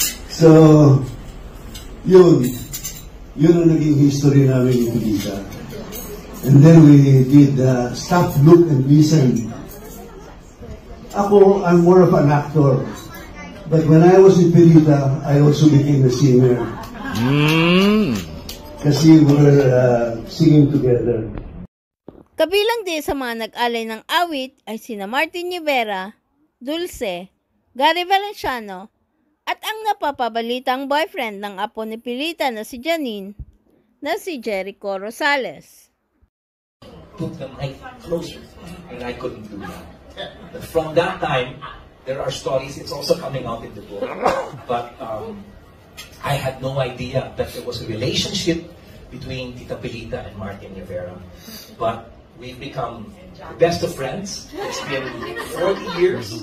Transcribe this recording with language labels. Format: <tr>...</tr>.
<tl>So, yun ang naging history namin ni Pilita.</tl> <en>And then we did Stop, Look, and Listen.</en> <tl>Ako,</tl> <en>I'm more of an actor. But when I was with Pilita, I also became a singer.</en> <tl>Kasi</tl> <en>we're singing together.</en> <tl>Kabilang din sa mga nag-alay ng awit ay sina Martin Rivera, Dulce, Gary Valenciano, at ang napapabalitang boyfriend ng apo ni Pilita na si Janine, na si Jericho Rosales.</tl> <en>Put the mic closer, and I couldn't do that. But from that time, there are stories, it's also coming out in the book, but I had no idea that there was a relationship between Tita Pilita and Martin Rivera. But we've become the best of friends. It's been 40 years.</en>